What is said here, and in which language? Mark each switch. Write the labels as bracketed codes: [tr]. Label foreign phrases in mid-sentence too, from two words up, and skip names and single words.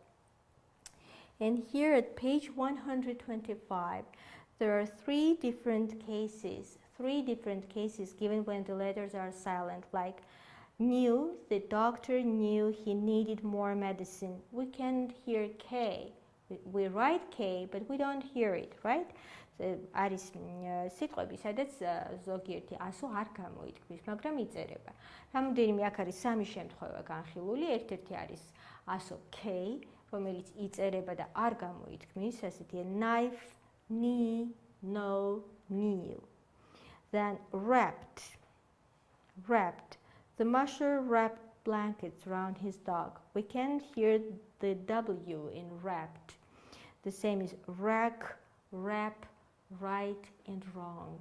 [en] And here at page 125, there are three different cases given when the letters are silent, like knew, the doctor knew he needed more medicine. We can't hear K. We write K, but we don't hear it, right? [ka] არის სიტყვები, სადაც ზოგიერთი ასო არ გამოითქმის, მაგრამ იწერება. რამოდენიმე აქ არის სამი შემთხვევა განხილული. ერთ-ერთი არის ასო K, რომელიც იწერება და არ გამოითქმის, ასეთია [en] knife, knee, no, kneel. Then wrapped. The musher wrapped blankets around his dog. We can't hear the W in wrapped. The same is rack, wrap, right and wrong.